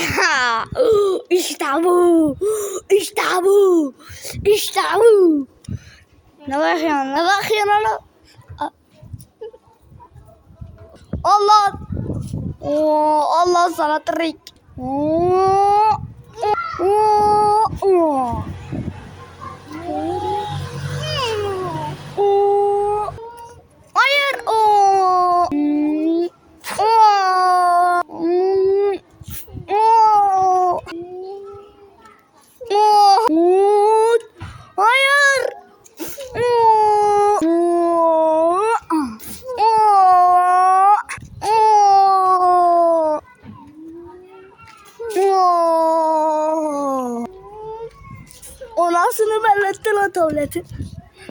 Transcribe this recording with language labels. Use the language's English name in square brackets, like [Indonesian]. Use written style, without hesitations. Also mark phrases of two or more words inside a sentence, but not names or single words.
[Turkish] İşte bu. İşte bu. İşte bu. Ne bakıyorsun? Ne bakıyorsun oğlum? Allah. Oo, Allah sana trik. Oo. Oo. Oo. Oo. Hayır. Oo. Oo. Oo. Oo. Hayır. Oo. Oo. Oo. O nasıl belletti lan tableti?